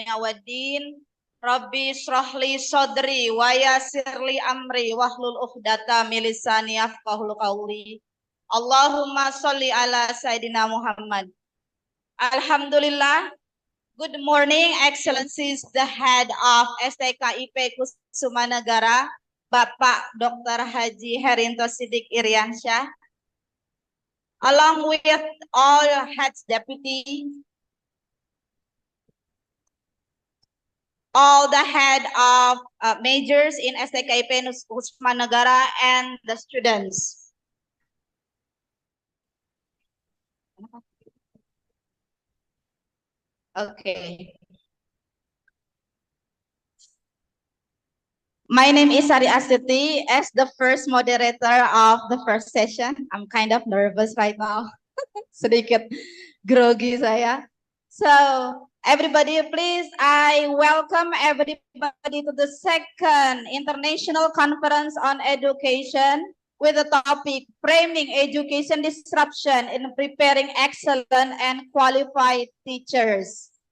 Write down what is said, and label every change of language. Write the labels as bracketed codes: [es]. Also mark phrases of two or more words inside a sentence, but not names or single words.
[ar] waddin. رب اشرح لي صدري ويسر لي أمري واحلل عقدة من لساني يفقهوا قولي. اللهم صل على سيدنا محمد. Alhamdulillah. [en] Good morning, Excellencies, the head of STKIP Kusuma Negara, Bapak Dr. Haji Herinto Sidik Iriansyah, along with all heads deputy, all the head of majors in STKIP Kusuma Negara, and the students. Okay. My name is Sari Astuti. As the first moderator of the first session, I'm kind of nervous right now. [id] Sedikit grogi saya. [en] So, everybody, please, I welcome everybody to the second International Conference on Education with the topic Framing Education Disruption in Preparing Excellent and Qualified Teachers.